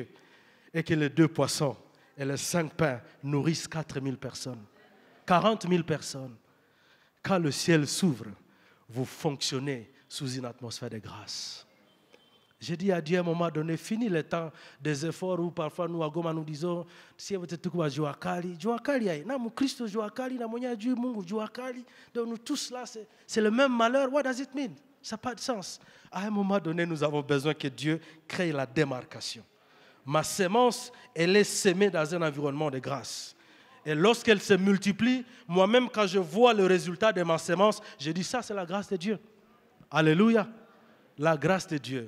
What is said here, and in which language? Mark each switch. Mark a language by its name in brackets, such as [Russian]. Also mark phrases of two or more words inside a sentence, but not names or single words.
[French] Et que les 2 poissons et les 5 pains nourrissent 4 000 personnes. 40 000 personnes. Quand le ciel s'ouvre, vous fonctionnez sous une atmosphère de grâce. J'ai dit à Dieu à un moment donné, fini le temps des efforts où parfois nous à Goma nous disons, si vous êtes tout [Swahili] jua kali, na mu Christo jua kali, na monya Dieu Mungu jua kali. [French] Donc nous tous là, c'est le même malheur. [English] What does it mean? [French] Ça n'a pas de sens. À un moment donné, nous avons besoin que Dieu crée la démarcation. Ma sémence, elle est sémée dans un environnement de grâce. Et lorsqu'elle se multiplie, moi-même quand je vois le résultat de ma sémence, je dis ça c'est la grâce de Dieu. Alléluia. La grâce de Dieu.